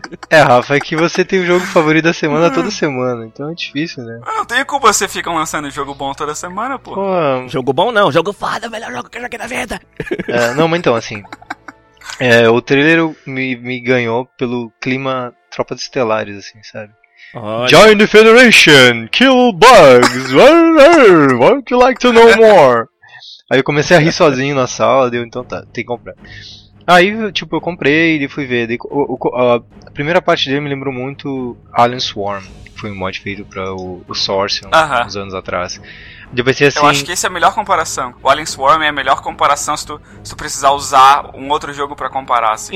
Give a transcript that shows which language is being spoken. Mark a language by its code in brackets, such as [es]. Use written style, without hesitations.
[pt] Rafa, é que você tem o jogo favorito da semana toda semana, então é difícil, né? Eu não tenho culpa você ficar lançando jogo bom toda semana, pô. Jogo bom não, jogo foda, melhor jogo que eu joguei na vida. Não, mas então, assim, o trailer me ganhou pelo clima Tropas Estelares, assim, sabe? Olha. [en] Join the Federation, kill bugs, won't you like to know more? [pt] Aí eu comecei a rir sozinho na sala, deu, então tá, tem que comprar. Aí, tipo, eu comprei e fui ver. A primeira parte dele me lembrou muito Alien Swarm, que foi um mod feito pra o Sorcian, uns anos atrás. Eu pensei assim... Eu acho que essa é a melhor comparação. O Alien Swarm é a melhor comparação se tu precisar usar um outro jogo pra comparar, assim.